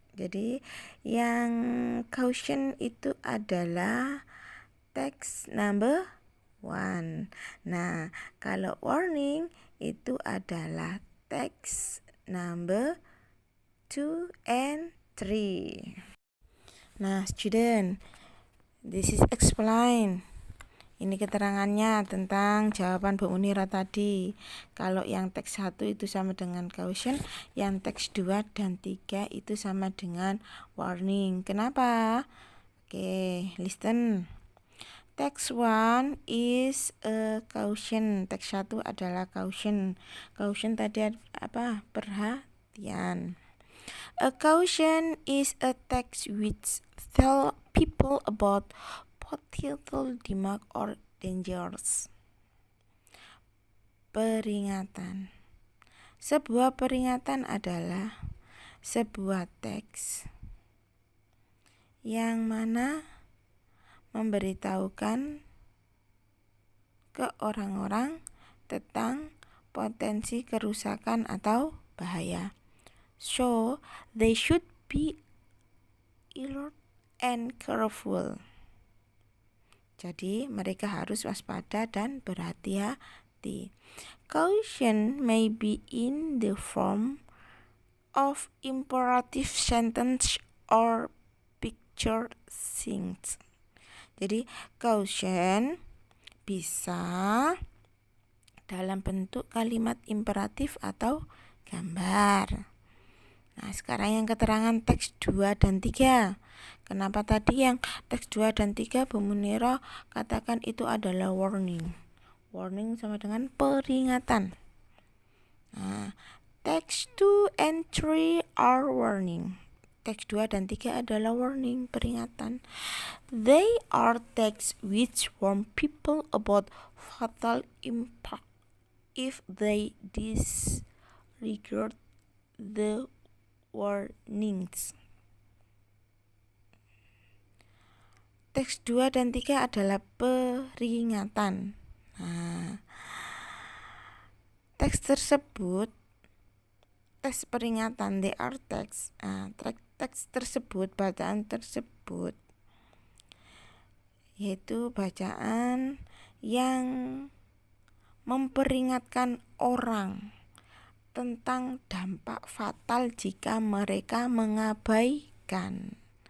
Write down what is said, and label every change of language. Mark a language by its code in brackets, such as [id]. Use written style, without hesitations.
[id] Jadi yang caution itu adalah [en] text number 1. [id] Nah, kalau warning itu adalah [en] text number 2 and 3. Nah, student, this is explain. [id] Ini keterangannya tentang jawaban Bu Munira tadi. Kalau yang teks 1 itu sama dengan caution, yang teks 2 dan 3 itu sama dengan warning. Kenapa? [en] Oke, listen. Text 1 is a caution. [id] Teks 1 adalah caution. Caution tadi apa? Perhatian. [en] A caution is a text which tell people about potential damage or dangers. [id] Peringatan. Sebuah peringatan adalah sebuah teks yang mana memberitahukan ke orang-orang tentang potensi kerusakan atau bahaya. [en] So, they should be alert and careful. [id] Jadi, mereka harus waspada dan berhati-hati. [en] Caution may be in the form of imperative sentence or picture things. [id] Jadi, caution bisa dalam bentuk kalimat imperatif atau gambar. Nah, sekarang yang keterangan teks 2 dan 3. Kenapa tadi yang teks 2 dan 3 Bu Munira katakan itu adalah warning. Warning sama dengan peringatan. [en] Nah, teks 2 and 3 are warning. [id] Teks 2 dan 3 adalah warning, peringatan. [en] They are texts which warn people about fatal impact if they disregard the warnings. [id] Teks 2 dan 3 adalah peringatan. Nah, teks tersebut, teks peringatan, [en] they are text. [id] Teks tersebut, bacaan tersebut, yaitu bacaan yang memperingatkan orang tentang dampak fatal jika mereka mengabaikan.